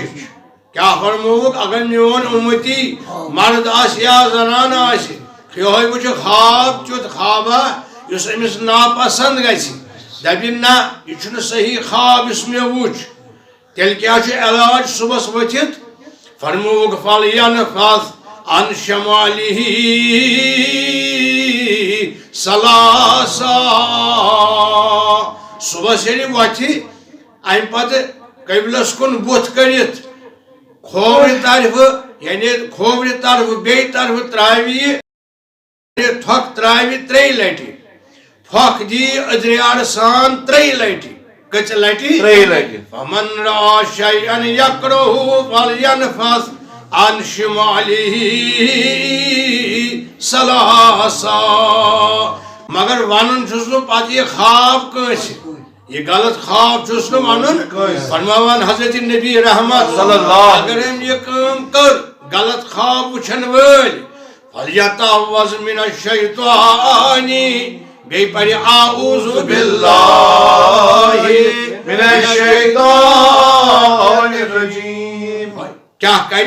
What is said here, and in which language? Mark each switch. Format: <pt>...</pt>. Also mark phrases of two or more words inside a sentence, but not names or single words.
<ks>کیٛاہ فرمووُکھ اگر میون اُمتی مرد آسہِ یا زنان آسہِ یِہوٚے وٕچھِ خواب تیُتھ خوابا یُس أمِس ناپسنٛد گژھِ دپہِ نہ یہِ چھُنہٕ صحیح خواب یُس مےٚ وُچھ تیٚلہِ کیٛاہ چھُ علاج صُبحس ؤتھِتھ فرمووُکھ</ks> <ar>فلینفث عن شمالہ ثلاثا</ar> <ks>صُبحس ییٚلہِ وۄتھِ امہِ پتہٕ قبلس کُن بُتھ کٔرِتھ کھوورِ طرفہٕ یعنی کھوورِ طرفہٕ بیٚیہِ طرفہٕ ترٛاوِ یہِ تھۄکھ ترٛاوِ ترٛیٚیہِ لٹہِ پھۄکھ دِیہِ أدرِیارٕ سان ترٛیٚیہِ لٹہِ کٔژِ لٹہِ ترٛیٚیہِ لٹہِ</ks> <ar>فمن رآ شیئا یکرہُہ فلینفث عن شمالہ</ar> <ks>ثلاثا مگر ونُن چھُس نہٕ پتہٕ یہِ خواب کٲنٛسہِ یہ غلط خواب چھُس نہٕ ونُن فرماوان حضرت نبی رحمت اگر أمۍ یہِ کٲم کٔر غلط خواب وٕچھن وٲلۍ</ks> <ar>فلیتعوذ من الشیطان</ar> <ks>بیٚیہِ پرِ</ks> <ar>اعوذ باللہ من الشیطان الرجیم</ar> <ks>کیٛاہ کرِ</ks>